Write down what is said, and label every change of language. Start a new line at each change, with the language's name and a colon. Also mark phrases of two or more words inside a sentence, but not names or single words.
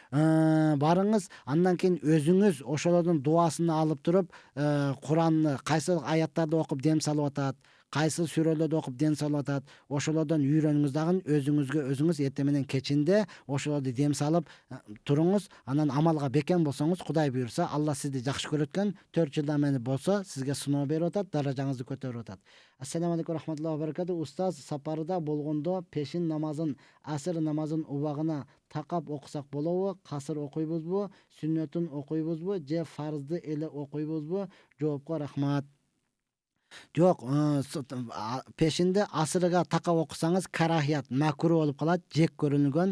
Kyrgyz: Барыңыз, андан кийин өзүңүз ошолордун дуасын алып туруп, Куранны кайсы аяттарды окуп дем салып атат, кайсы сүрөлөрдү окуп дем салып атат, ошолордон үйрөнүңүз дагы өзүңүз эртең менен кечинде ошолорду дем салып туруңуз. Анан амалга бекем болсоңуз, Кудай буйрса, Алла сизди жакшы көрөткөн 4 жылдан бери болсо сизге сыноо берип атат, даражаңызды көтөрүп атат.
Arabic: السلام عليكم رحمة الله وبركاته.
Kyrgyz: Устаз, сапарда болгондо пешин намазын, асыр намазын убагына такап окусак болобу? Касыр окуйбузбу? Сүннөтүн окуйбузбу же фарзды эле окуйбузбу? Жоопко рахмат. Жок, пешинде асырга такап окусаңыз карахият, макруh болуп калат, жек көрүлгөн.